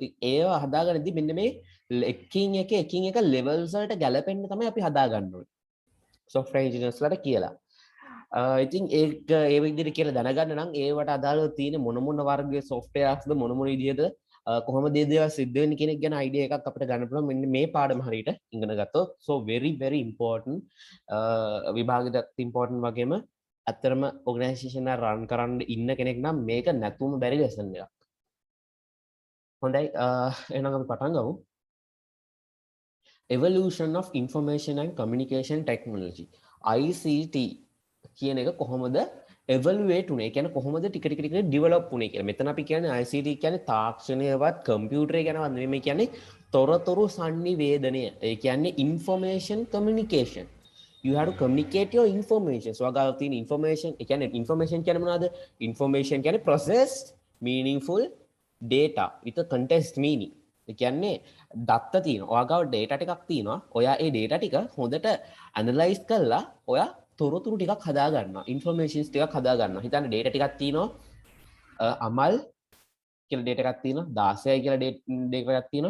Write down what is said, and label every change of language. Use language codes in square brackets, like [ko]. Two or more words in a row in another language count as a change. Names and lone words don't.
[si] ඉතින් ඒවා හදාගන්නදී මෙන්න මේ එකින් එක levels වලට ගැලපෙන්න තමයි අපි හදාගන්න ඕනේ. [en] software engineersලාට [si] කියලා. ඉතින් ඒක ඒ විදිහට කියලා දැනගන්න නම් ඒවට අදාළව තියෙන මොන මොන වර්ගයේ softwaresද මොන මොන විදිහද කොහොමද මේ දේවල් සිද්ධ වෙන්නේ කියන එක ගැන idea එකක් අපිට ගන්න පුළුවන් මෙන්න මේ පාඩම හරියට ඉගෙන ගත්තොත් [en] so very important [si] විභාගෙට important වගේම ඇත්තරම organization එක run කරන්න ඉන්න කෙනෙක් නම් මේක නැතුම බැරි lesson එකක්. හොඳයි එහෙනම් අපි පටන් ගමු. [en] Evolution of Information and Communication Technology ICT [si] කියන එක කොහොමද එවලුවේට් උනේ? කියන්නේ කොහොමද ටික ටික ඩිවෙලොප් උනේ කියලා. මෙතන අපි කියන්නේ ICT කියන්නේ තාක්ෂණයවත් කම්පියුටරේ ගැනවත් නෙමෙයි මේ කියන්නේ තොරතුරු sannivedanaya. ඒ කියන්නේ [en] information communication. You have to communicate your information. So [si] අගාව තියෙන [en] information [si] ඒ කියන්නේ [en] information [si] කියන්නේ මොනවද? [en] Information කියන්නේ processed meaningful data with a context meaning. [si] ඒ කියන්නේ දත්ත තියෙනවා. ඔයාගාව data ටිකක් තියෙනවා. ඔයා ඒ data ටික හොඳට analyze කරලා ඔයා තොරතුරු ටිකක් හදා ගන්නවා. informations ටිකක් හදා ගන්නවා. හිතන්න data ටිකක් තියෙනවා. අමල් කියලා data එකක් තියෙනවා. 16යි කියලා data එකක් තියෙනවා.